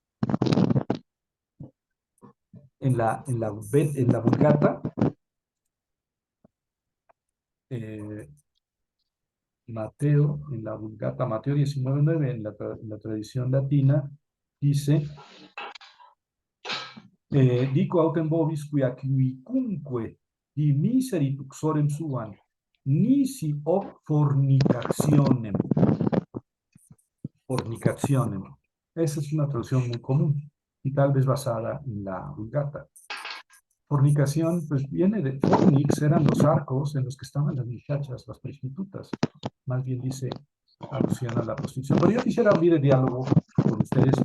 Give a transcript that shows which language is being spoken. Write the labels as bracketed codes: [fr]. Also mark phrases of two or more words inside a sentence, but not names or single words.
[es] En la Vulgata, eh, Mateo, en la Vulgata, Mateo 19:9, en la tradición latina, dice, [la] dico autem vobis quia quicunque di miseri tuxorem suam, nisi ob fornicationem. [es] Esa es una traducción muy común y tal vez basada en la Vulgata. Fornicación, pues viene de fornix, eran los arcos en los que estaban las muchachas, las prostitutas. Más bien dice alusión a la prostitución. Pero yo quisiera abrir el diálogo con ustedes.